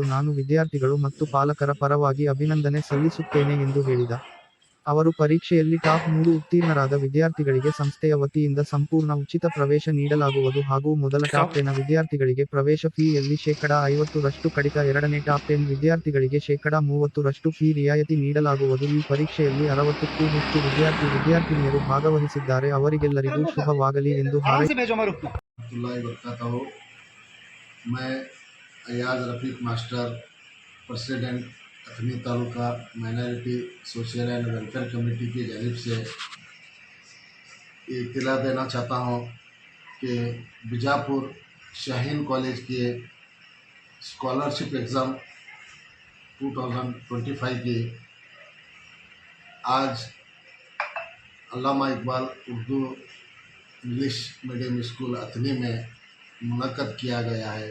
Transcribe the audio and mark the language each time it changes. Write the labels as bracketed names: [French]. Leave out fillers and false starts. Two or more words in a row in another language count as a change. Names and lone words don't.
[Kannada] ನಾನು ವಿದ್ಯಾರ್ಥಿಗಳು ಮತ್ತು ಪಾಲಕರ ಪರವಾಗಿ ಅಭಿನಂದನೆ ಸಲ್ಲಿಸುತ್ತೇನೆ ಎಂದು ಹೇಳಿದ ಅವರು, ಪರೀಕ್ಷೆಯಲ್ಲಿ ಟಾಪ್ 3 ಉತ್ತೀರ್ಣರಾದ ವಿದ್ಯಾರ್ಥಿಗಳಿಗೆ ಸಂಸ್ಥೆಯ ವತಿಯಿಂದ ಸಂಪೂರ್ಣ ಉಚಿತ ಪ್ರವೇಶ ನೀಡಲಾಗುವುದು ಹಾಗೂ ಮೊದಲ ಟಾಪ್ 10 ವಿದ್ಯಾರ್ಥಿಗಳಿಗೆ ಪ್ರವೇಶ ಫೀಯಲ್ಲಿ ಶೇಕಡಾ 50% ಕಡಿತ, ಎರಡನೇ ಟಾಪ್ 10 ವಿದ್ಯಾರ್ಥಿಗಳಿಗೆ ಶೇಕಡಾ 30% ಫೀ ರಿಯಾಯಿತಿ ನೀಡಲಾಗುವುದು. ಈ ಪರೀಕ್ಷೆಯಲ್ಲಿ 60ಕ್ಕೂ ಹೆಚ್ಚು ವಿದ್ಯಾರ್ಥಿನಿಯರು ಭಾಗವಹಿಸಿದ್ದಾರೆ. ಅವರಿಗೆಲ್ಲರಿಗೂ ಶುಭವಾಗಲಿ ಎಂದು [Hindi] प्रेसिडेंट अथनी तालुका माइनॉरिटी सोशल एंड वेलफेयर कमेटी की जानिब से ये इत्तला देना चाहता हूँ कि बीजापुर शाहीन कॉलेज के [English] scholarship exam [Hindi] 2025 की आज अल्लामा इकबाल उर्दू इंग्लिश मीडियम स्कूल अथनी में मुनक्कद किया गया है।